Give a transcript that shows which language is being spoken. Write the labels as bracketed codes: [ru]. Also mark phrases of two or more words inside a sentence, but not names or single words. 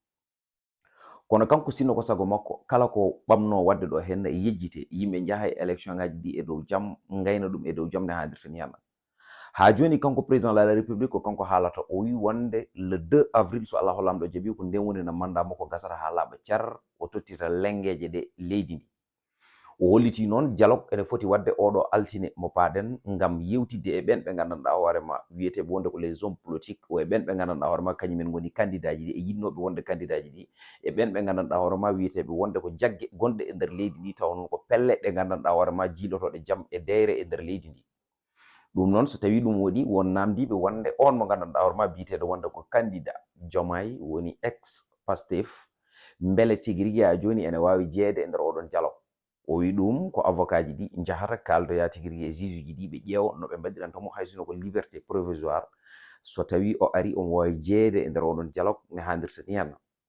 [ff] kono kanko sinno ko sago makko kala ko ɓamno wadde ɗo henna e yejjite yimɓe jaaha e élection ngaji ɗi e dow jaam gayna ɗum e dow jaam ne handirta ni henna ha joni kanko [fr] président de la république [ff] ko kanko haalata o wi wonde [fr] le 2 avril [ff] so Allah lamɗo jaaɓi ko nden woni no mandat makko gasata ha laaɓa car o tottita lengueje ɗe leydi ndi o holliti noon dialogue ene foti wadde oɗo altine mo paaɗen gam yewtidde e ɓen ɓe gandanɗa hoorema wiyeteɓe wonde ko [fr] les hommes [ff] politiques o e ɓen ɓe gandanɗa hoorema kañumen goni candidat ji ɗi e yinnoɓe wonde candidat ji ɗi e ɓen ɓe gandanɗa hoorema wiyeteɓe wonde ko jaggue gonɗe e nder leydi ndi taw noon ko pelle ɗe gandanɗa hoorema jiilotoɗe jaam e deyre e nder leydi ndi ɗum noon so tawi ɗum waɗi won namdiɓe wonde on mo gandanɗa hoorema biyeteɗo wonde ko candidat Diomaye woni ex Pastef beele tigui rigui ha joni ene wawi jeeyede e nder oɗon dialogue o wi ɗum ko avocat ji ɗi jahata kaldoya tigui rigui e juge uji ɗi ɓe ƴeewa noɓe mbaɗirantomo haysino ko [fr] liberté provisoire [ff] so tawi o ari omo wawi jeeyede e nder oɗon dialogue ne handirta ni henna